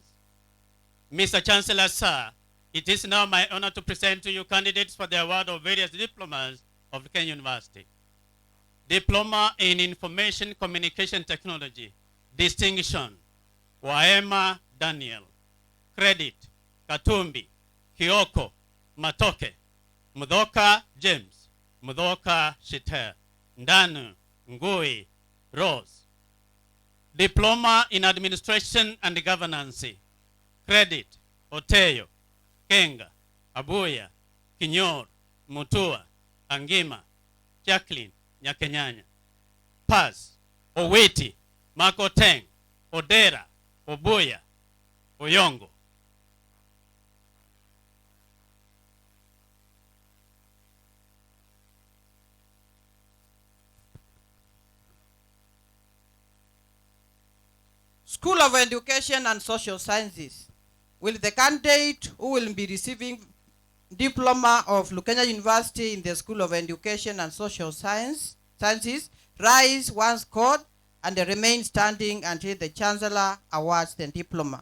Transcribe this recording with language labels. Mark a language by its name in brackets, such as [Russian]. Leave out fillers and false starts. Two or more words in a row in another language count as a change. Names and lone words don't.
[English] Mr. Chancellor, sir, it is now my honor to present to you candidates for the award of various diplomas of Lukenya University. Diploma in Information Communication Technology, distinction, Waema Daniel. Credit, Katumbi, Kioko, Matoke, Mudoka James, Mudoka Shiter, Ndanu, Ngui, Rose. Diploma in Administration and Governance. Credit, Oteyo, Kenga, Abuya, Kinyor, Mutua, Angima, Jacqueline, Nyakenyanya. Pass, Owiti, Makoteng, Odera, Obuya, Oyongo. School of Education and Social Sciences. Will the candidate who will be receiving diploma of Lukenya University in the School of Education and Social Sciences rise once called and remain standing until the Chancellor awards the diploma?